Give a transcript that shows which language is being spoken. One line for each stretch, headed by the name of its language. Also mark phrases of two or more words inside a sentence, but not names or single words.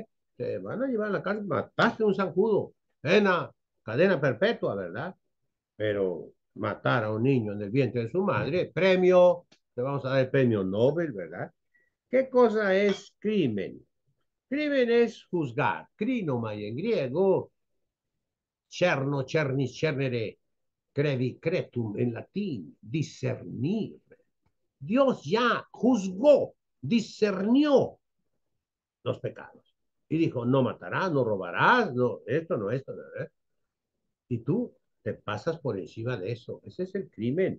Spanish: Te van a llevar a la cárcel, mataste un zancudo. Pena, cadena perpetua, ¿verdad? Pero matar a un niño en el vientre de su madre, premio, te vamos a dar el premio Nobel, ¿verdad? ¿Qué cosa es crimen? Crimen es juzgar. Crinomai en griego,
Latin: cerno, cernis, cernere, crevi, cretum
Spanish: en latín, discernir. Dios ya juzgó, discernió los pecados. Y dijo, no matarás, no robarás, no, esto, no, esto. No, ¿eh? Y tú te pasas por encima de eso. Ese es el crimen.